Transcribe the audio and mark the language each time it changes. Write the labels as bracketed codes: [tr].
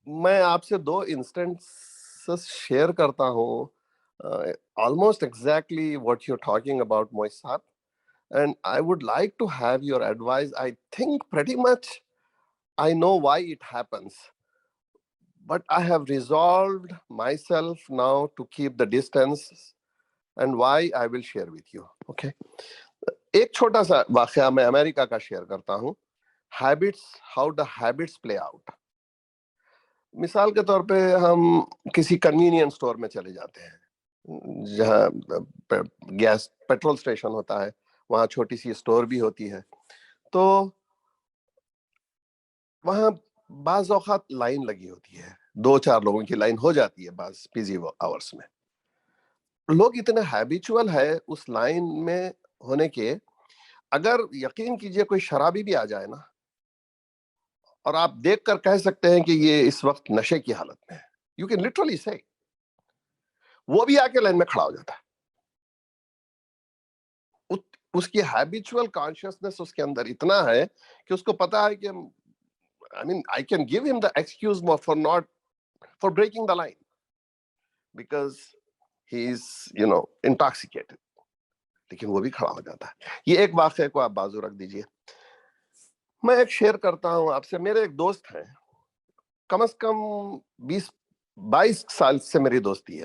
[ur] میں آپ سے دو انسٹنسز شیئر کرتا ہوں, [en] Almost exactly what you talking about Moiz صاحب, and I would like to have your advice. I think pretty much I know why it happens, but I have resolved myself now to keep the distance, and why I will share with you. Okay. [ur] ایک چھوٹا سا واقعہ میں امریکہ کا share کرتا ہوں. Habits, [en] How the habits play out. [ur] مثال کے طور پہ ہم کسی کنوینئنس اسٹور میں چلے جاتے ہیں جہاں گیس پیٹرول اسٹیشن ہوتا ہے, وہاں چھوٹی سی اسٹور بھی ہوتی ہے. تو وہاں بعض اوقات لائن لگی ہوتی ہے, 2-4 لوگوں کی لائن ہو جاتی ہے بعض بزی آورس میں. لوگ اتنے ہیبیچول ہے اس لائن میں ہونے کے, اگر یقین کیجئے کوئی شرابی بھی آ جائے نا, اور آپ دیکھ کر کہہ سکتے ہیں کہ یہ اس وقت نشے کی حالت میں ہے, [en] you can literally say, [ur] وہ بھی آ کے لائن میں کھڑا ہو جاتا ہے. اس کی ہیبیچول کانشیسنس اس کے اندر اتنا ہے کہ اس کو پتا ہے کہ [en] I mean, I can give him the excuse for breaking the line because he is, intoxicated. [ur] لیکن وہ بھی کھڑا ہو جاتا ہے. یہ ایک واقعے کو آپ بازو رکھ دیجئے. میں ایک شیئر کرتا ہوں آپ سے. میرے ایک دوست ہیں, کم از کم 20-22 سال سے میری دوستی ہے.